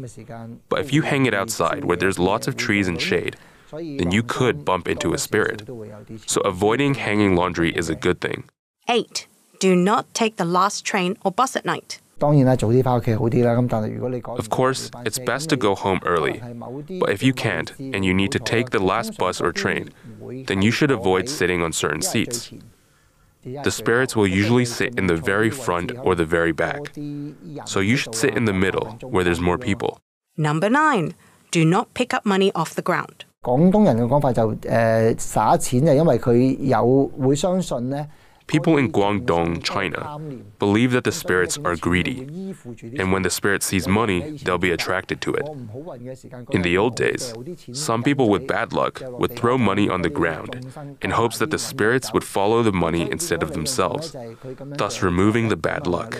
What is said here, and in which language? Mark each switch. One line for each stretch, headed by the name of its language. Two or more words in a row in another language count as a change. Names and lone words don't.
English: But if you hang it outside where there's lots of trees and shade, then you could bump into a spirit. So avoiding hanging laundry is a good thing. 8, do not take the last train or bus at night.
Cantonese: 當然啦，早啲翻屋企好啲啦。咁但係如果你講
English: Of course, it's best to go home early. But if you can't, and you need to take the last bus or train, then you should avoid sitting on certain seats. The spirits will usually sit in the very front or the very back. So you should sit in the middle, where there's more people. Number 9, do not pick up money off the ground.
Cantonese: 廣東人嘅講法就撒錢就因為佢會相信咧。
English: People in Guangdong, China, believe that the spirits are greedy, and when the spirit sees money, they'll be attracted to it. In the old days, some people with bad luck would throw money on the ground in hopes that the spirits would follow the money instead of themselves, thus removing the bad luck.